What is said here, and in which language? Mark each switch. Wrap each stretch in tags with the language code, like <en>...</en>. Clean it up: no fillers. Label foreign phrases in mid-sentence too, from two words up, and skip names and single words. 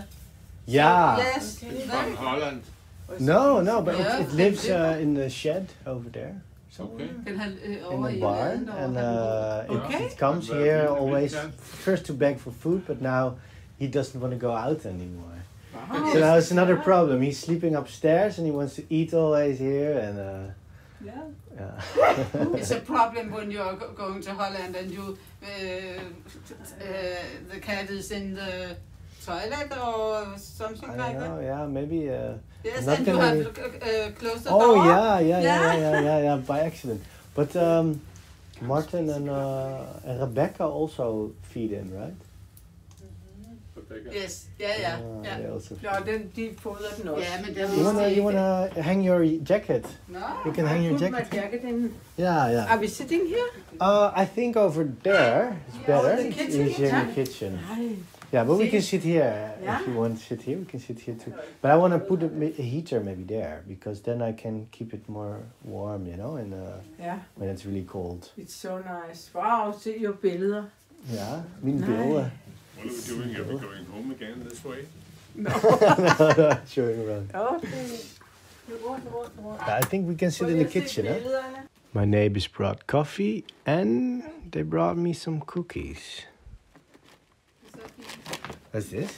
<en>Yeah. Yes. From Holland. No, but Yeah. it lives in the shed over there. Okay.</en> <da>Den har</da> <en>In over the</en> <da>i</da> <en>barn,</en> <da>landet,</da> <en>and Okay. it comes Well, here we always can- first to beg for food, but now he doesn't want to go out anymore. Wow. So now it's another problem. He's sleeping upstairs and he wants to eat always here, and Yeah. yeah. It's a problem when you are going to Holland and you the cat is in the toilet or something I like don't that. know. Yeah, maybe. Yes, not and you gonna have closed the door. Oh yeah, by accident. But Martin and Rebecca also feed him, right? Rebecca. Yes, yeah. They also.</en> <da>Nå, de fodrer den også. Ja, men der</da> <en>You wanna hang your jacket? No. You can hang your Put jacket. my jacket in. Yeah. Are we sitting here? I think over there is better. the kitchen, Easier in yeah. the kitchen.</en> <da>Nej.</da> <en>Yeah, but we See? can sit here Yeah. if you want to sit here. We can sit here too. But I want to put a heater maybe there because then I can keep it more warm, you know, and</en> <da>Ja,</da> <en>when it's really cold. it's so nice.</en> <da>Wow, se jo billeder.</da> <en>Yeah, mine</en> <da>Nej. billeder.</da> <en>What are we doing? Are we going home again this way? No. Showing around. Okay. I think we can sit in the kitchen. Huh?</en> <da>Billederne.</da> <en>My neighbors brought coffee and they brought me some cookies. What's this?</en>